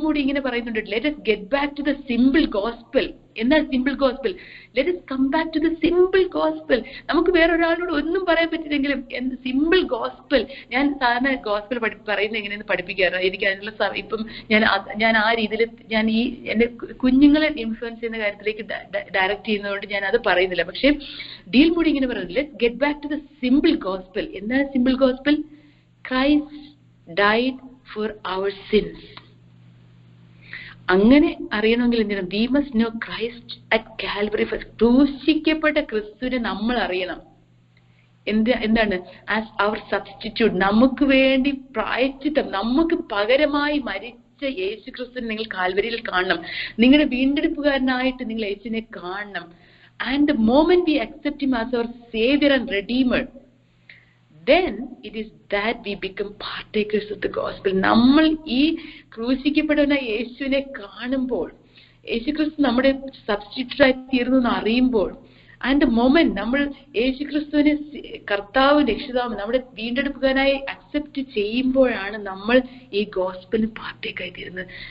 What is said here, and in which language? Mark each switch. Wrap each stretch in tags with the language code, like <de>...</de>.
<en>Moody</en> <ml>ഇങ്ങനെ പറയുന്നുണ്ട്,</ml> <en>Let us get back to the simple gospel.</en> <ml>എന്താണ്</ml> <en>Simple gospel? Let us come back to the simple gospel.</en> <ml>നമുക്ക് വേറൊരാളോട് ഒന്നും പറയാൻ പറ്റില്ലെങ്കിലും simple gospel. ഞാൻ സാധാരണ ഗോസ്പൽ പറയുന്നത് എങ്ങനെയെന്ന് പഠിപ്പിക്കാറ്. എനിക്ക് അതിനുള്ള ഇപ്പം ഞാൻ ആ രീതിയിൽ ഞാൻ ഈ എന്റെ കുഞ്ഞുങ്ങളെ ഇൻഫ്ലുവൻസ് ചെയ്യുന്ന കാര്യത്തിലേക്ക് ഡയറക്റ്റ് ചെയ്യുന്നതുകൊണ്ട് ഞാൻ അത് പറയുന്നില്ല. പക്ഷെ</ml> <en>D.L. Moody</en> <ml>ഇങ്ങനെ പറയുന്നത്,</ml> <en>Let get back to the simple gospel.</en> <ml>എന്താണ്</ml> <en>Simple gospel? Christ died for our sins.</en> <ml>അങ്ങനെ അറിയണമെങ്കിൽ എന്തിനാണ്?</ml> <en>we must know Christ at Calvary first.</en> <ml>ക്രൂശിക്കപ്പെട്ട ക്രിസ്തുവിനെ നമ്മൾ അറിയണം. എന്താണ്?</ml> <en>as our substitute.</en> <ml>നമുക്ക് വേണ്ടി പ്രായശ്ചിത്തം, നമുക്ക് പകരമായി മരിച്ച യേശു ക്രിസ്തുവിനെ നിങ്ങൾ കാൽവരിയിൽ കാണണം. നിങ്ങളുടെ വീണ്ടെടുപ്പുകാരനായിട്ട് നിങ്ങൾ യേശുവിനെ കാണണം.</ml> <en>and the moment we accept him as our savior and redeemer, then it is that we become partakers of the gospel.</en> <ml>നമ്മൾ ഈ ക്രൂശിക്കപ്പെടുന്ന യേശുവിനെ കാണുമ്പോൾ, യേശുക്രിസ്തു നമ്മുടെ സബ്സ്റ്റിറ്റ്യൂട്ടായി തീർന്നു എന്ന് അറിയുമ്പോൾ,</ml> <en>and the moment</en> <ml>നമ്മൾ യേശുക്രിസ്തുവിനെ കർത്താവ് രക്ഷിതാവ് നമ്മുടെ വീണ്ടെടുപ്പുകാരനായി അക്സെപ്റ്റ് ചെയ്യുമ്പോഴാണ് നമ്മൾ ഈ ഗോസ്പലിന് പാർട്ടേക്കായി തീരുന്നത്.</ml>